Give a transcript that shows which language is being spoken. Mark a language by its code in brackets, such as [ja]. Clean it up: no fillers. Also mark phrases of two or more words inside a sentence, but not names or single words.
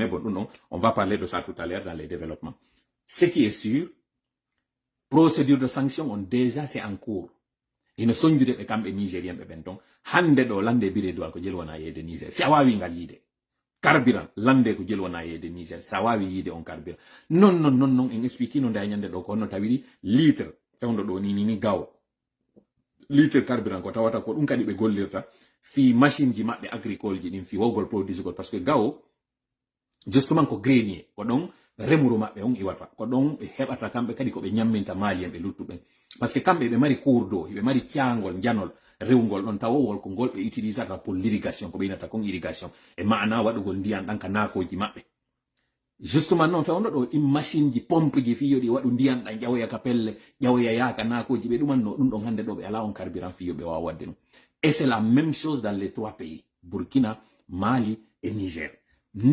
[fr] Mais bon [ff] ɗum ɗon [fr] on va parler de ça tout à l'heure dans les développements. Ce qui est sûr, procédure de sanction on déjà c'est en cours. [ff] Ina soñjude ɓe kamɓe nigérien ɓe ɓen ton hande ɗo lande bire duwal ko jelwona yeyde Niger si a wawi ngal yiide carburant lande ko jelwona yeyde Niger sa wawi yiide on carburant non [fr] en explique [ff] no nda ñande ɗo ko honno tawiɗi litre tawno ɗo ni gaw litre carburant ko tawata ko ɗum kadi ɓe gollirta fi machine ji maɓɓe agricole ji ɗin fi wogol produisegol, parce que gaw justement ko grenier ko ɗon remuru maɓɓe on iwata ko ɗon ɓe heɓata kamɓe kadi ko ɓe ñamminta malien ɓe luttuɓen, parce que kamɓe ɓe mari [fr] cours d'eau, [ff] ɓe mari ciyangol janol rewgol ɗon tawowol ko ngol ɓe utilisata [fr] pour l'irrigation, [ff] ko ɓe inata kon irrigation e maana waɗugol ndiyan ɗan ka naakoji maɓɓe. Justement noon fewno ɗo ɗin machine ji pompe ji fiyo ɗi waɗu ndiyan ɗan ƴawoya ka pelle ƴawoya yaaka naakoji ɓe ɗumanno ɗum ɗon hande ɗo ɓe ala on carburant fiyo ɓe wawa wadde ɗum. [fr] Et c'est la même chose dans les trois pays, Burkina, Mali et Niger.